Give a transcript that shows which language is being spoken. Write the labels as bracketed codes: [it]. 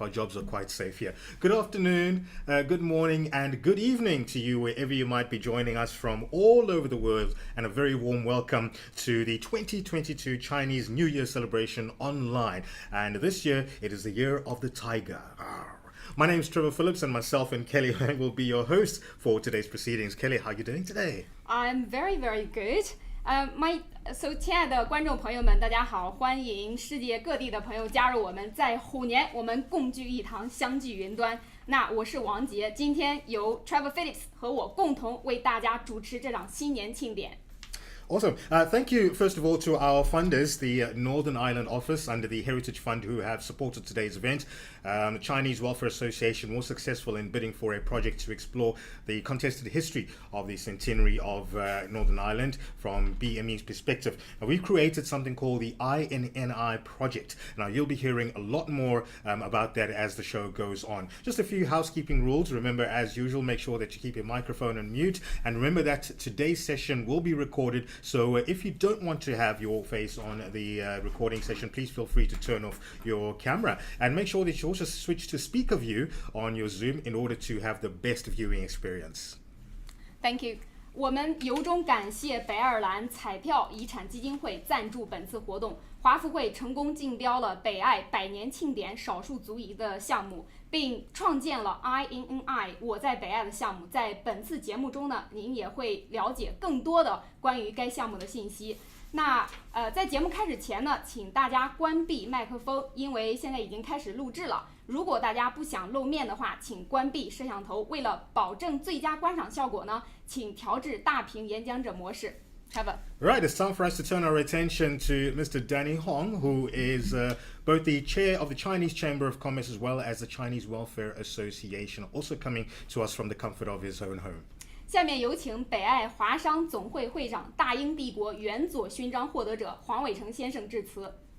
[en] Our jobs are quite safe here. Good afternoon, good morning, and good evening to you, wherever you might be joining us from all over the world, and a very warm welcome to the 2022 Chinese New Year celebration online. And this year, it is the Year of the Tiger. My name is Trevor Phillips, and myself and Kelly will be your hosts for today's proceedings. Kelly, how are you doing today? I'm very, very good. [zh] So 亲爱的观众朋友们，大家好，欢迎世界各地的朋友加入我们，在虎年我们共聚一堂，相聚云端。那我是王杰，今天由 Trevor Phillips 和我共同为大家主持这场新年庆典。 [en] Awesome. Thank you, first of all, to our funders, the Northern Ireland office under the Heritage Fund, who have supported today's event. The Chinese Welfare Association was successful in bidding for a project to explore the contested history of the centenary of Northern Ireland from BME's perspective. Now, we've created something called the INNI project. Now, you'll be hearing a lot more about that as the show goes on. Just a few housekeeping rules. Remember, as usual, make sure that you keep your microphone on mute. And remember that today's session will be recorded. So if you don't want to have your face on the recording session, please feel free to turn off your camera. And make sure that you also switch to speaker view on your Zoom in order to have the best viewing experience. Thank you. [zh] 我们由衷感谢北爱尔兰彩票遗产基金会赞助本次活动。华福会成功竞标了北爱百年庆典少数族裔的项目，并创建了 INNI 我在北爱的项目。在本次节目中呢，您也会了解更多的关于该项目的信息。那在节目开始前呢，请大家关闭麦克风，因为现在已经开始录制了。如果大家不想露面的话，请关闭摄像头。为了保证最佳观赏效果呢，请调至大屏演讲者模式。 [en] Trevor. Right, it's time for us to turn our attention to Mr. Danni Hong, who is both the chair of the Chinese Chamber of Commerce as well as the Chinese Welfare Association, also coming to us from the comfort of his own home. [zh] 下面有请北爱华商总会会长、大英帝国元佐勋章获得者黄伟成先生致辞。